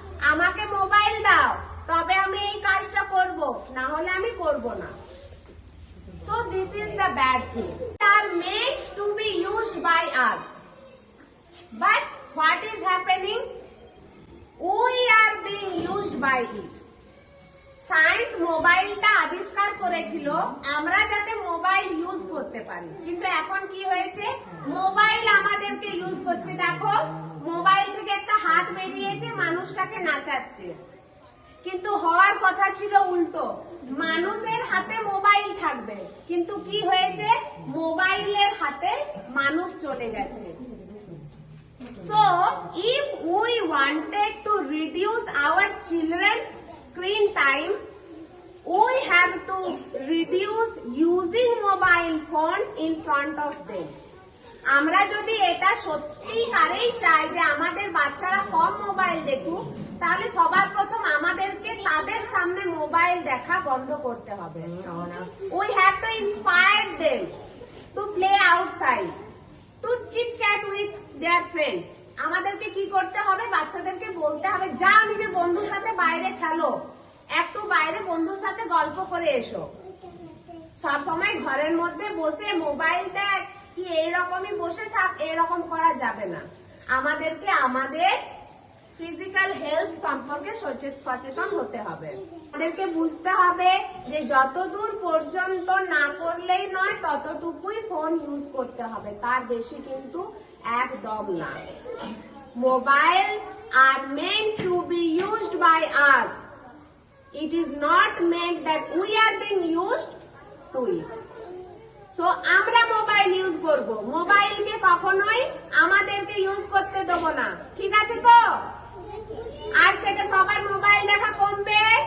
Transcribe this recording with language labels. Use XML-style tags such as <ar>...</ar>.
<bn>আমাকে মোবাইল দাও, তবে আমি এই কাজটা করব, না হলে আমি করব না।</bn> <en>So this is the bad thing. They are meant to be used by us. But what is happening? We are being used by it.</en> <bn>Science মোবাইলটা আবিষ্কার করেছিল আমরা যাতে মোবাইল ইউজ করতে পারি, কিন্তু এখন কি হয়েছে? মোবাইল আমাদেরকে ইউজ করছে। দেখো, মোবাইল থেকে একটা হাত বেরিয়েছে, মানুষটাকে নাচাচ্ছে, কিন্তু হওয়ার কথা ছিল উল্টো, মানুষের হাতে মোবাইল থাকবে, কিন্তু কি হয়েছে? মোবাইলের হাতে মানুষ চলে গেছে।</bn> <en>So, if we wanted to reduce our children's screen time, we have to reduce using mobile phones in front of them.</en> <bn>আমরা যদি এটা সত্যিকারেই চাই যে আমাদের বাচ্চারা কম মোবাইল দেখুক, তাহলে সবার প্রথম আমাদেরকে তাদের সামনে মোবাইল দেখা বন্ধ করতে হবে।</bn> <en>We have to inspire them to play outside, to chit chat with their friends.</en> <bn>আমাদেরকে কি করতে হবে? বাচ্চাদেরকে বলতে হবে, যাও নিজের বন্ধুর সাথে বাইরে খেলো, একটু বাইরে বন্ধুর সাথে গল্প করে এসো। সব সময় ঘরের মধ্যে বসে মোবাইল দেখ, কি এইরকমই বসে থাক, এরকম করা যাবে না। আমাদেরকে আমাদের ফিজিক্যাল হেলথ সম্পর্কে সচেতন হতে হবে। আমাদেরকে বুঝতে হবে যে যতদূর পর্যন্ত না করলেই নয়, ততটুকুই ফোন ইউজ করতে হবে, তার বেশি কিন্তু একদম না।</bn> <en>Mobile আর meant to be used by us. It is not meant that we are being used to it.</en> <bn>So আমরা মোবাইল ইউজ করব, মোবাইলকে কখনোই আমাদেরকে ইউজ করতে দেব না। ঠিক আছে তো? আজ থেকে সবার মোবাইল দেখা কমবে।</bn>